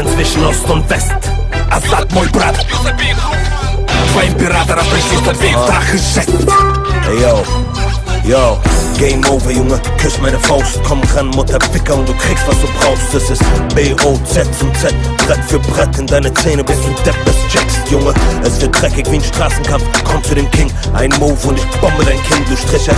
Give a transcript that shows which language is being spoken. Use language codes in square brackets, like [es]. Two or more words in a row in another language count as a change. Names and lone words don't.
[de] zwischen Ost und West. Assad [ru] мой брат. Два императора пришли, чтоб весь страх исчез. [de] Ey yo, [en] Game over, [de] Junge, küss meine Faust. Komm ran, Mutterficker, und du kriegst, was du brauchst. Das ist B-O-Z und Z, Brett für Brett in deine Zähne, bis du Depp das checkst, Junge. Es wird dreckig wie ein Straßenkampf, komm zu dem King. Ein Move und ich bombe dein Kind, du Stricher.